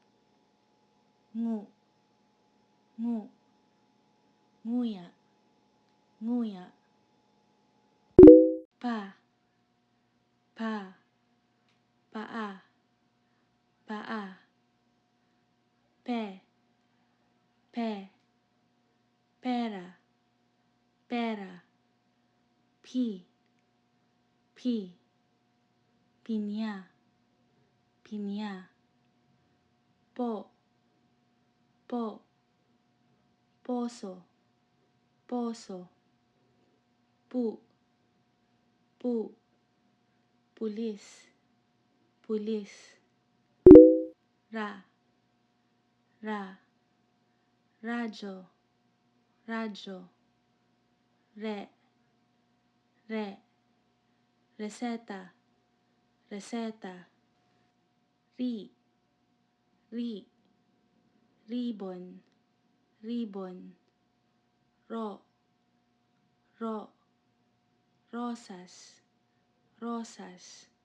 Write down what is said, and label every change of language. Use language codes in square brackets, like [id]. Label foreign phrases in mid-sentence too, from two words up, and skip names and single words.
[tl] nguya, nguya, paa, paa, pera, pera, piña, piña, pozo, pozo, pulis, pulis, radyo, radyo, reseta, reseta, ribbon, ribbon, rosas, rosas,